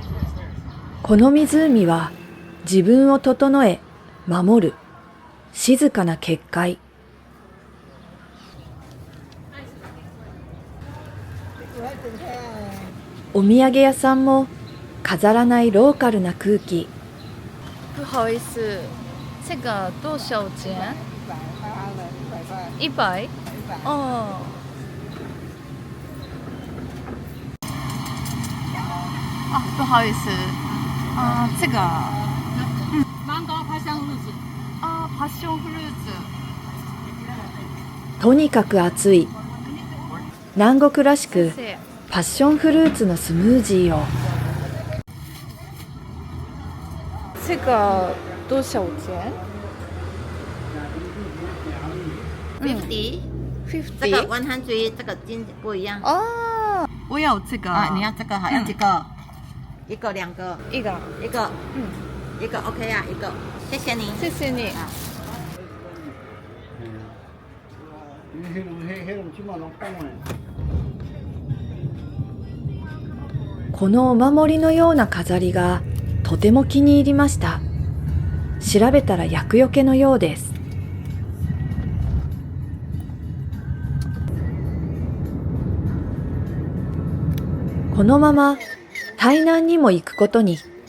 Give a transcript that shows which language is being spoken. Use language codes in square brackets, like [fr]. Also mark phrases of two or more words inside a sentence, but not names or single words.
[ja] この湖は自分を整え、守る、静かな結界。お土産屋さんも飾らないローカルな空気。 [zh] 不好意思，这个多少钱？100。哦。啊，不好意思，这个， [ja] 芒果パッションフルーツ。啊，パッションフルーツ。とにかく暑い。南国らしく [zh] 谢谢。 [ja] パッションフルーツのスムージーを。 [zh] 这个多少钱 50，这？50。个100，这个金不一样。哦，我有这个。啊，你要这个好，要几个？一个、两个，一个。一个，一个 OK 啊，一个，谢谢你。谢谢你。 [ja] このお守りのような飾りがとても気に入りました。調べたら厄除けのようです。このまま台南にも行くことに。